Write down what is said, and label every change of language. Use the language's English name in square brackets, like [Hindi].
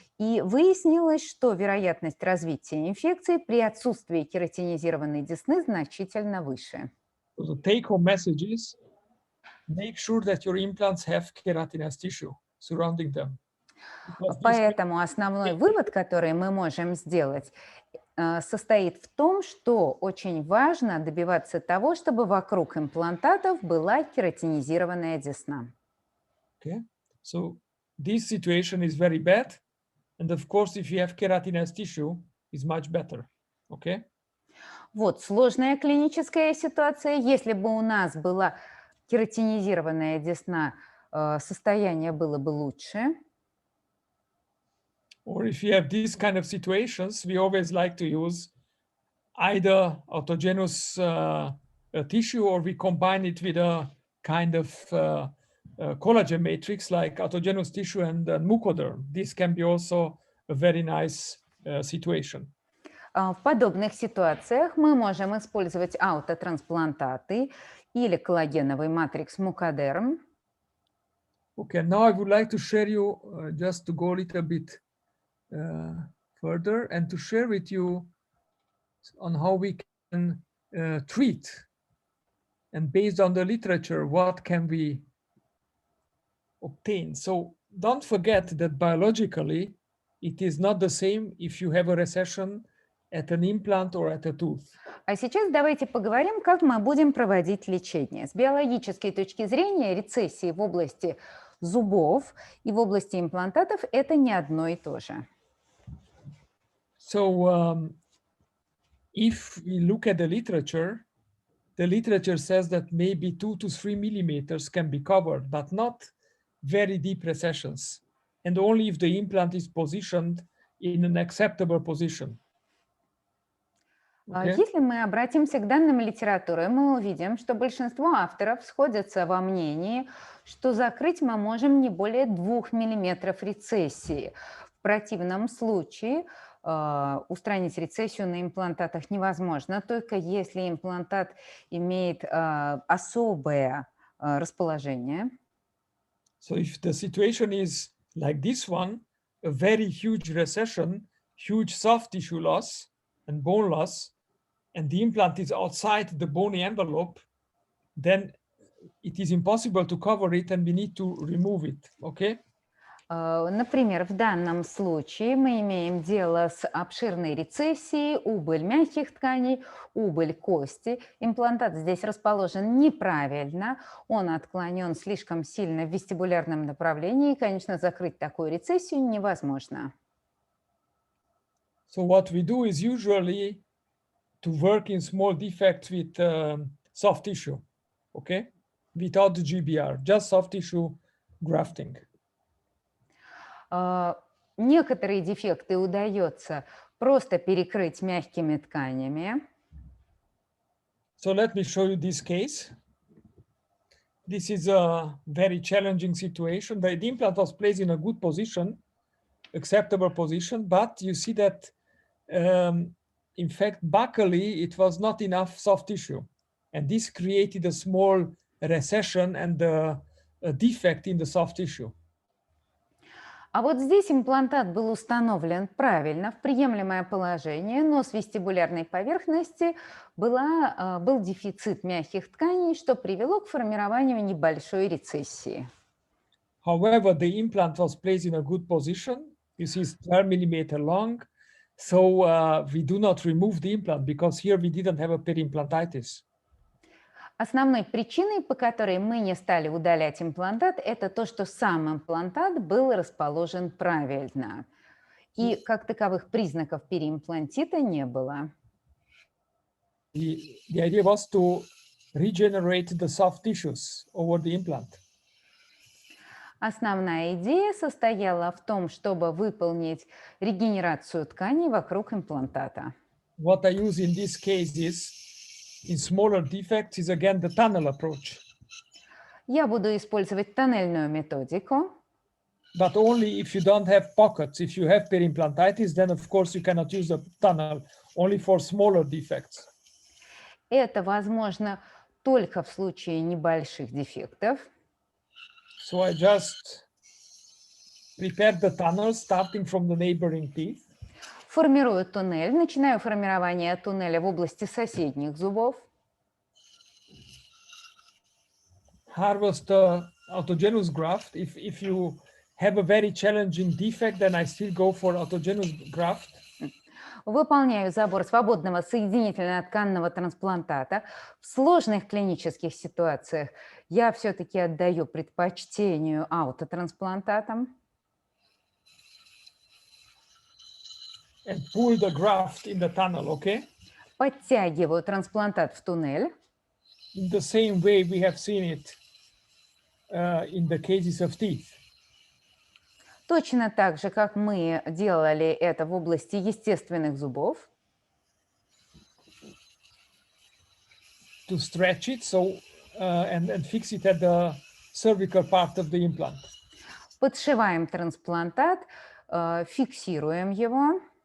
[Russian] И выяснилось, что вероятность развития инфекции при отсутствии кератинизированной десны значительно выше. [English] So the take-home message is make sure that your implants have keratinized tissue surrounding them. [Russian] Поэтому основной вывод, который мы можем сделать, состоит в том, что очень важно добиваться того, чтобы вокруг имплантатов была кератинизированная десна. [English] Okay, so this situation is very bad, and of course, if you have keratinized tissue, is much better. Okay. [Russian] Вот сложная клиническая ситуация. Если бы у нас была кератинизированная десна, состояние было бы лучше. [English] Or if you have these kind of situations, we always like to use either autogenous tissue, or we combine it with a kind of collagen matrix like autogenous tissue and mucoderm. This can be also a very nice situation. [Russian] В подобных ситуациях мы можем использовать аутотрансплантаты или коллагеновый матрикс мукодерм. [English] Okay, now I would like to share you, just to go a little bit further, and to share with you on how we can treat, and based on the literature, what can we obtain. So don't forget that biologically, it is not the same if you have a recession at an implant or at a tooth. [Russian] А сейчас давайте поговорим, как мы будем проводить лечение. С биологической точки зрения рецессии в области зубов и в области имплантатов – это не одно и то же. [English] So if we look at the literature says that maybe 2 to 3 millimeters can be covered, but not very deep recessions, and only if the implant is positioned in an acceptable position. Okay. [Russian] Если мы обратимся к данным литературы, мы увидим, что большинство авторов сходятся во мнении, что закрыть мы можем не более 2 мм рецессии. В противном случае устранить рецессию на имплантатах невозможно, только если имплантат имеет особое расположение. [English] So if the situation is like this one, a very huge recession, huge soft tissue loss and bone loss, and the implant is outside the bony envelope, then it is impossible to cover it and we need to remove it, okay? [Russian] Например, в данном случае мы имеем дело с обширной рецессией, убыль мягких тканей, убыль кости. Имплантат здесь расположен неправильно, он отклонен слишком сильно в вестибулярном направлении, и, конечно, закрыть такую рецессию невозможно. [English] So what we do is usually to work in small defects with soft tissue, okay? Without the GBR, just soft tissue grafting. [Russian] Некоторые дефекты удается просто перекрыть мягкими тканями. [English] So let me show you this case. This is a very challenging situation. The implant was placed in a good position, acceptable position, but you see that in fact, buccally, it was not enough soft tissue. And this created a small recession and a defect in the soft tissue. [Russian] А вот здесь имплантат был установлен правильно, в приемлемое положение, но с вестибулярной поверхности был дефицит мягких тканей, что привело к формированию небольшой рецессии. [English] However, the implant was placed in a good position. You see it's 12 millimeter long. So we do not remove the implant because here we didn't have a periimplantitis. [Russian] Основной причиной, по которой мы не стали удалять имплантат, это то, что сам имплантат был расположен правильно. И как таковых признаков переимплантита не было. [English] The idea was to regenerate the soft tissues over the implant. [Russian] Основная идея состояла в том, чтобы выполнить регенерацию тканей вокруг имплантата. [English] What I use in this case is, in smaller defects, is again the tunnel approach. [Russian] Я буду использовать тоннельную методику. [English] But only if you don't have pockets. If you have periimplantitis, then of course you cannot use the tunnel, only for smaller defects. [Russian] Это возможно только в случае небольших дефектов. [English] So I just prepare the tunnel starting from the neighboring teeth. [Russian] Формирую туннель, начинаю формирование туннеля в области соседних зубов. [English] Harvest the autogenous graft. If you have a very challenging defect, then I still go for autogenous graft. [Russian] Выполняю забор свободного соединительно-тканного трансплантата. В сложных клинических ситуациях я все-таки отдаю предпочтению аутотрансплантатам. [English] And pull the graft in the tunnel, okay? [Russian] Подтягиваю трансплантат в туннель. [English] In the same way we have seen it in the cases of teeth. [Russian] Точно так же, как мы делали это в области естественных зубов. [English] To stretch it and fix it at the cervical part of the implant. [Russian] Подшиваем трансплантат, фиксируем его.